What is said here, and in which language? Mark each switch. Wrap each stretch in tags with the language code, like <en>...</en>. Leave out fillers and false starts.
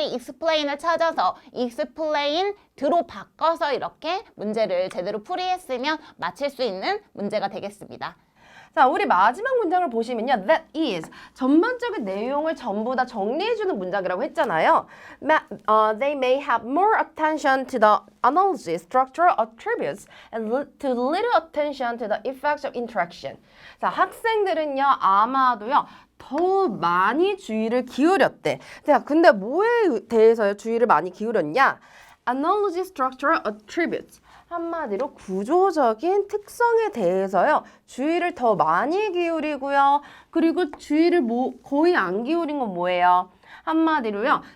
<ko>친구들이 explain을 찾아서 explain 드로 바꿔서 이렇게 문제를 제대로 풀이했으면 맞힐 수 있는 문제가 되겠습니다. 자, 우리 마지막 문장을 보시면요.</ko> <en>That is.</en> <ko>전반적인 내용을 전부 다 정리해주는 문장이라고 했잖아요.</ko> <en>They may have more attention to the analogy, structural attributes, and to little attention to the effects of interaction.</en> <ko>자, 학생들은요, 아마도요, 더 많이 주의를 기울였대. 자, 근데 뭐에 대해서 주의를 많이 기울였냐?</ko> <en>Analogy, structural attributes.</en> <ko>한마디로 구조적인 특성에 대해서요. 주의를 더 많이 기울이고요. 그리고 주의를 거의 안 기울인 건 뭐예요? 한마디로요.</ko>